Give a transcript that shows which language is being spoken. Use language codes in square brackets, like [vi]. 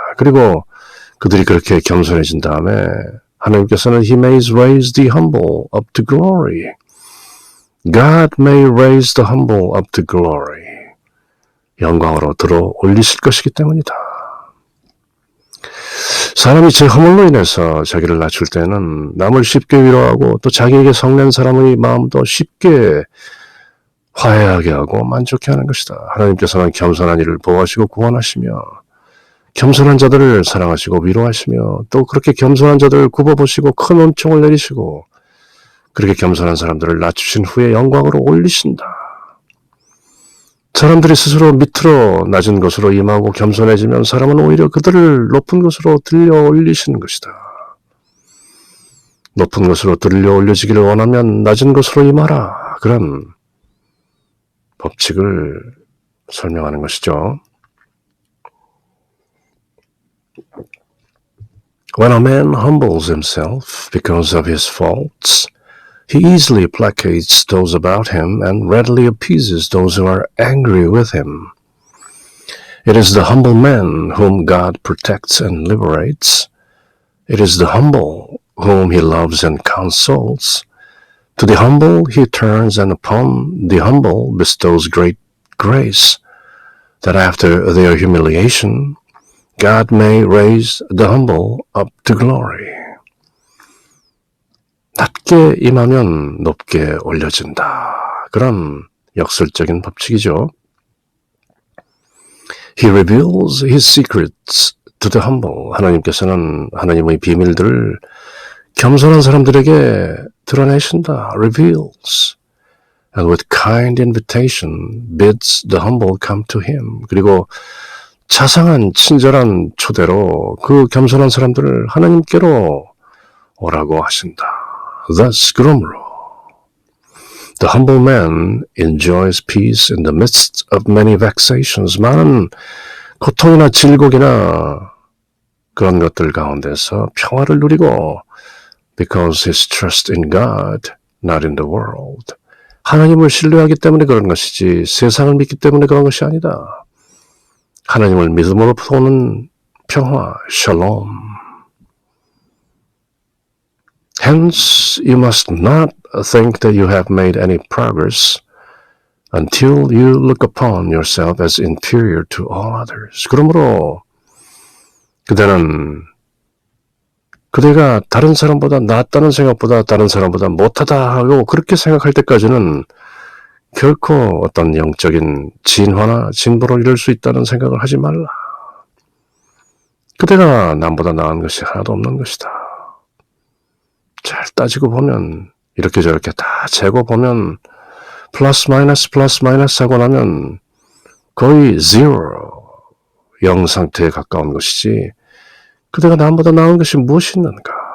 [ko] 그리고 그들이 그렇게 겸손해진 다음에 하나님께서는 [en] he may raise the humble up to glory. God may raise the humble up to glory. [ko] 영광으로 들어 올리실 것이기 때문이다. 사람이 제 허물로 인해서 자기를 낮출 때는 남을 쉽게 위로하고 또 자기에게 성낸 사람의 마음도 쉽게 화해하게 하고 만족해 하는 것이다. 하나님께서는 겸손한 이를 보호하시고 구원하시며 겸손한 자들을 사랑하시고 위로하시며 또 그렇게 겸손한 자들을 굽어보시고 큰 은총을 내리시고 그렇게 겸손한 사람들을 낮추신 후에 영광으로 올리신다. 사람들이 스스로 밑으로 낮은 것으로 임하고 겸손해지면 사람은 오히려 그들을 높은 것으로 들려 올리시는 것이다. 높은 것으로 들려 올려지기를 원하면 낮은 것으로 임하라. 그런 법칙을 설명하는 것이죠. [en] When a man humbles himself because of his faults, he easily placates those about him and readily appeases those who are angry with him. It is the humble man whom God protects and liberates. It is the humble whom he loves and consoles. To the humble he turns and upon the humble bestows great grace, that after their humiliation God may raise the humble up to glory. [ko] 낮게 임하면 높게 올려진다. 그런 역설적인 법칙이죠. [en] He reveals his secrets to the humble. [ko] 하나님께서는 하나님의 비밀들을 겸손한 사람들에게 드러내신다. [en] Reveals. And with kind invitation bids the humble come to him. [ko] 그리고 자상한 친절한 초대로 그 겸손한 사람들을 하나님께로 오라고 하신다. [en] Thus, [ko] 그러므로 [en] the humble man enjoys peace in the midst of many vexations. [ko] 많은 고통이나 질곡이나 그런 것들 가운데서 평화를 누리고 [en] because his trust in God, not in the world. [ko] 하나님을 신뢰하기 때문에 그런 것이지 세상을 믿기 때문에 그런 것이 아니다. 하나님을 믿음으로부터 오는 평화, shalom. [en] Hence, you must not think that you have made any progress until you look upon yourself as inferior to all others. [ko] 그러므로 그대는 그대가 다른 사람보다 낫다는 생각보다 다른 사람보다 못하다 하고 그렇게 생각할 때까지는 결코 어떤 영적인 진화나 진보를 이룰 수 있다는 생각을 하지 말라. 그대가 남보다 나은 것이 하나도 없는 것이다. 잘 따지고 보면 이렇게 저렇게 다 재고 보면 플러스 마이너스 하고 나면 거의 제로, 영 상태에 가까운 것이지 그대가 남보다 나은 것이 무엇이 있는가.